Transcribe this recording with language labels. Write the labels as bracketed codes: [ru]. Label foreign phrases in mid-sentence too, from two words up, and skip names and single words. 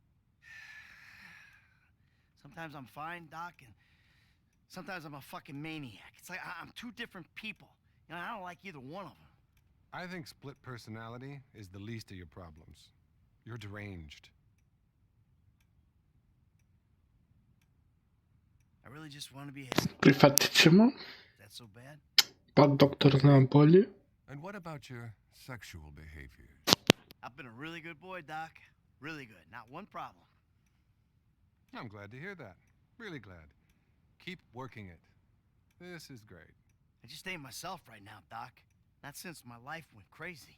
[en] Sometimes I'm fine, Doc, and sometimes I'm a fucking maniac. It's like I'm two different people. You know, I don't like either one of them. I think split personality is the least of your problems. You're deranged. I really just want to be happy. [hr] Prihvatit ćemo. [en] Is that so bad? [hr] Pa doktor zna bolje. [en] And what about your sexual behaviors? I've been a really good boy, Doc. Really good. Not one problem. I'm glad to hear that. Really glad. Keep working it. This is great. I just ain't myself right now, Doc. Not since my life went crazy.